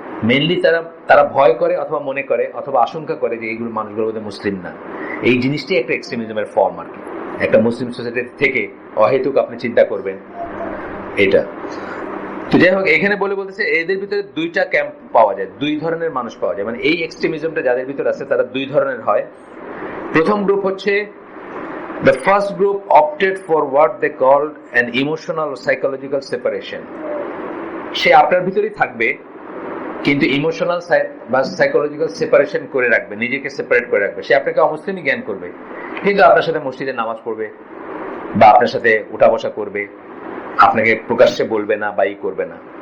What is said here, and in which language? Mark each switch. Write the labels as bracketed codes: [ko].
[bn] Mainly তারা ভয় করে অথবা মনে করে অথবা আশঙ্কা করে যে এইগুলো মানুষগুলোর মধ্যে মুসলিম না। এই জিনিসটি একটা এক্সট্রিমিজমের ফর্ম আর কি। একটা মুসলিম সোসাইটি থেকে অহেতুক আপনি চিন্তা করবেন এটা। তো যাই হোক, এখানে বলতেছে এদের ভিতরে দুইটা ক্যাম্প পাওয়া যায়, দুই ধরনের মানুষ পাওয়া যায়, মানে এই এক্সট্রিমিজমটা যাদের ভিতরে আছে তারা দুই ধরনের হয়। প্রথম গ্রুপ হচ্ছে [en] the first group opted for what they called an emotional or psychological separation. [bn] সে আপনার ভিতরেই থাকবে কিন্তু ইমোশনাল বা সাইকোলজিক্যাল সেপারেশন করে রাখবে, নিজেকে সেপারেট করে রাখবে। সে আপনাকে অমুসলিমই জ্ঞান করবে কিন্তু আপনার সাথে মসজিদে নামাজ পড়বে বা আপনার সাথে উঠা বসা করবে, আপনাকে প্রকাশ্যে বলবে না বা ই করবে না।